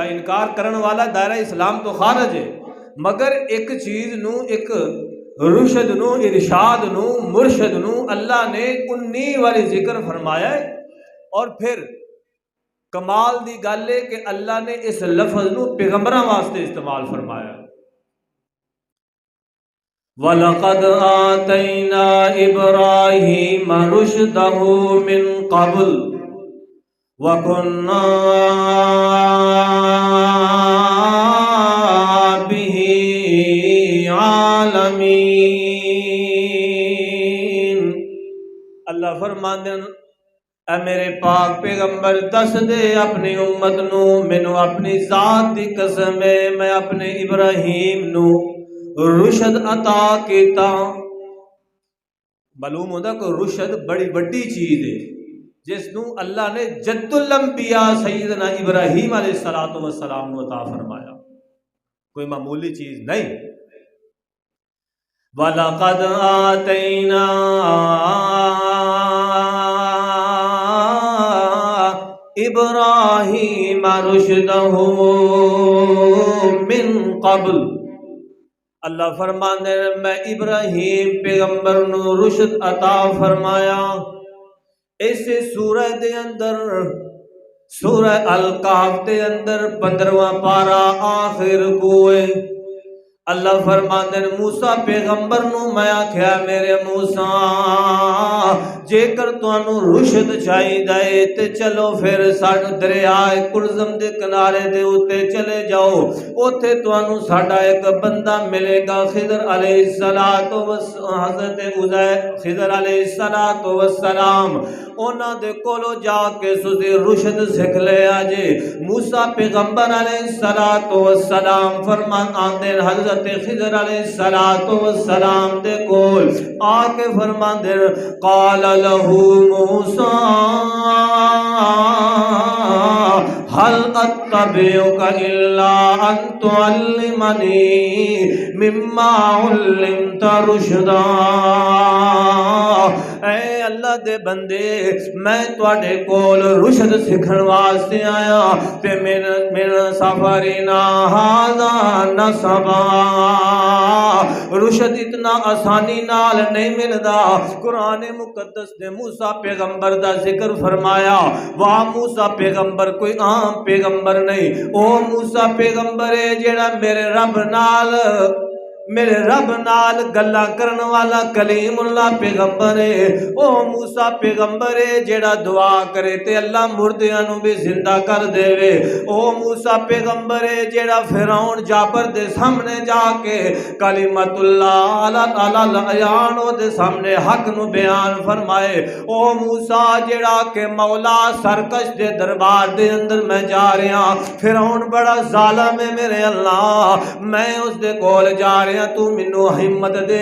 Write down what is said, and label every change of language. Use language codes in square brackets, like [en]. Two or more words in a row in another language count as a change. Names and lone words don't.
[pa] انکار کرن والا دائرہ اسلام تو خارج ہے، مگر ایک چیز نو، ایک رشد نو، ارشاد نو، مرشد نو اللہ نے 19 واری ذکر فرمایا ہے۔ اور پھر کمال دی گل ہے کہ اللہ نے اس لفظ نو پیغمبراں واسطے استعمال فرمایا۔ [ar] وَلَقَدْ آتَيْنَا إِبْرَاهِيمَ رُشْدَهُ مِنْ قَبْلُ وَكُنَّا بِهِ عَالِمِينَ۔ [pa] اللہ فرماندے اے میرے پاک پیغمبر دس دے اپنی امت نو، مینوں اپنی ذات دی قسم ہے میں اپنے ابراہیم نو رشد عطا کیتا۔ معلوم ہوتا کہ رشد بڑی بڑی چیز ہے جس نو اللہ نے جد الانبیاء سیدنا ابراہیم علیہ السلام نو عطا فرمایا، کوئی معمولی چیز نہیں۔ [ar] وَلَقَدْ آتَيْنَا إِبْرَاهِيمَ رُشْدَهُ مِنْ قَبْلُ۔ [pa] اللہ فرمانے میں ابراہیم پیغمبر نو رشد عطا فرمایا۔ اس سورہ دے اندر، سورہ الکہف دے اندر 15واں پارہ آخر کوئے اللہ فرماتے ہیں موسیٰ پیغمبر نو میں آکھیا میرے موسیٰ جے کر تانوں رشد چاہیے تے چلو پھر ساڈے دریائے کلزم دے کنارے دے اوتے چلے جاؤ، اوتھے تانوں ساڈا ایک بندہ ملے گا خضر علیہ السلام، حضرت خضر علیہ السلام، انہاں دے کولو جا کے تسی رشد سکھ لے آجے۔ موسیٰ پیغمبر علیہ السلام فرمان آندے حضرت خضر علیہ السلام دے کول آ کے فرمان دے [ar] قال لہو موسیٰ حل اتبعک الا ان تعلمنی مما علمت رشدا۔ [pa] اے اللہ دے بندے میں تواڈے کول رشد سکھن واسطے آیا تے میرا [ar] سفرنا ھذا نصبا، [pa] رشد اتنا آسانی نال نہیں ملدا۔ قرآن مقدس نے موسیٰ پیغمبر دا ذکر فرمایا، واہ موسیٰ پیغمبر کوئی عام پیغمبر نہیں، او موسیٰ پیغمبر ہے جیڑا میرے رب نال میرے رب نال گلاں کرن والا کلیم اللہ پیغمبر ہے، او موسیٰ پیغمبر ہے جیڑا دعا کرے تے اللہ مردیاں نو بھی زندہ کر دے وے، او موسیٰ پیغمبر ہے جیڑا فرعون جابر دے سامنے جا کے کلمت اللہ العیان دے سامنے حق نو بیان فرمائے، او موسیٰ جیڑا کہ مولا سرکش دے دربار دے اندر میں جا رہا، فرعون بڑا ظالم ہے میرے اللہ، میں اس دے کول جا رہا، تو منو ہمت دے۔